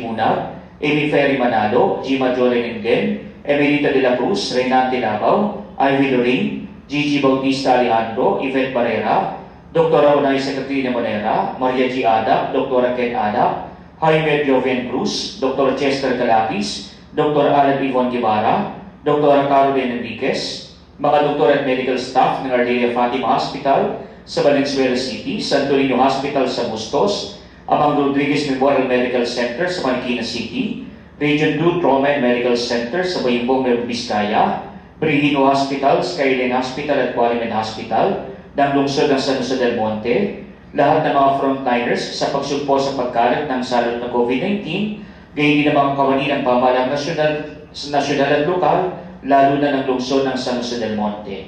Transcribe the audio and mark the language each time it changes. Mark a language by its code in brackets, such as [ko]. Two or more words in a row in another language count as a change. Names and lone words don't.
[tl] Munag, Amy Ferry Manalo, Gima Jolenengen, Emelita de la Cruz, Reynante Labaw, Ivy Lorraine, Gigi Bautista Alejandro, Yvette Barrera, Dr. Raunay Secretarina Monera, Maria G. Ada, Dr. Ken Ada, Jaime Joven Cruz, Dr. Chester Calapis, Dr. Alan Ivon Guevara, Dr. Caroline Enriquez, mga doktor at [en] medical staff [tl] ng Ardelia Fatima Hospital sa Valenzuela City, Santo Niño Hospital sa Bustos, Amang Rodriguez Memorial Medical Center sa Marikina City, Region 2 Trauma and Medical Center sa Bayimbong, Nueva Vizcaya, Brigino Hospital, Skyline Hospital at Qualimen Hospital ng lungsod ng San Jose del Monte, lahat ng mga frontliners sa pagsugpo sa pagkalat ng salot ng COVID-19, gayon din ang mga kawani ng pamahalang nasyonal at lokal, lalo na ng lungsod ng San Jose del Monte.